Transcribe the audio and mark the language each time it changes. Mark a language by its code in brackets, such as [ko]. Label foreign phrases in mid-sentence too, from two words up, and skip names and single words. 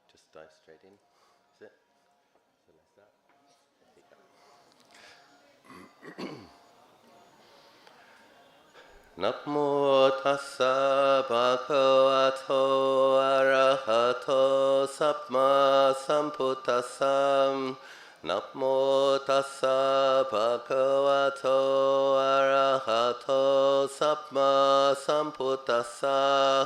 [en] dive straight in. Is it? Shall I start? [pi] Namo tassa bhagavato arahato samma sambuddhassa. Namo tassa bhagavato arahato samma sambuddhassa.